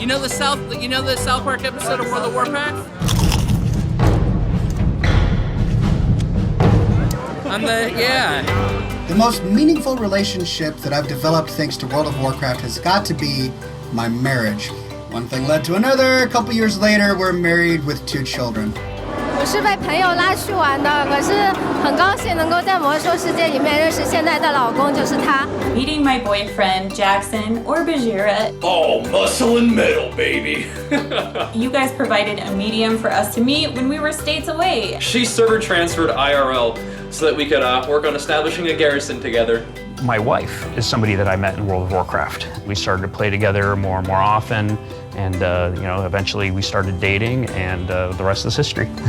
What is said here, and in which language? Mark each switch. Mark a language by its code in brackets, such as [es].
[en] You know the South Park episode of World of Warcraft? The most meaningful relationship that I've developed thanks to World of Warcraft has got to be my marriage. One thing led to another. A couple years later, we're married with 2 children. [zh] 我是被朋友拉去玩的，可是很高兴能够在魔兽世界里面认识现在的老公，就是他。 [en] Meeting my boyfriend Jackson or Bajira. Oh, muscle and metal, baby. You guys provided a medium for us to meet when we were states away. She server transferred IRL so that we could work on establishing a garrison together. My wife is somebody that I met in World of Warcraft. We started to play together more and more often, and eventually we started dating, and the rest is history.